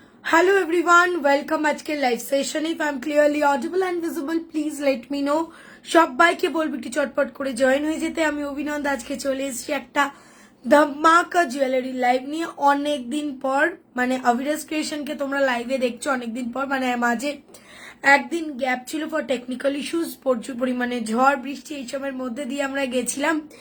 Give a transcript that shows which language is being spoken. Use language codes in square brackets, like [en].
[en] Hello everyone, welcome [bn] আজকে live সেশনে। [en] If I'm clearly audible and visible, please let me know. [bn] সবাইকে বলবো একটু চটপট করে জয়েন হয়ে যেতে। আমি অভিনন্দ আজকে চলে এসেছি একটা ধামাকা জুয়েলারি লাইভ নিয়ে। অনেক দিন পর, মানে অভিরাজ ক্রিয়েশনকে তোমরা লাইভে দেখছো অনেকদিন পর, মানে মাঝে একদিন গ্যাপ ছিল [en] for technical issues, [bn] প্রচুর পরিমাণে ঝড় বৃষ্টি এইসবের মধ্যে দিয়ে আমরা গেছিলাম।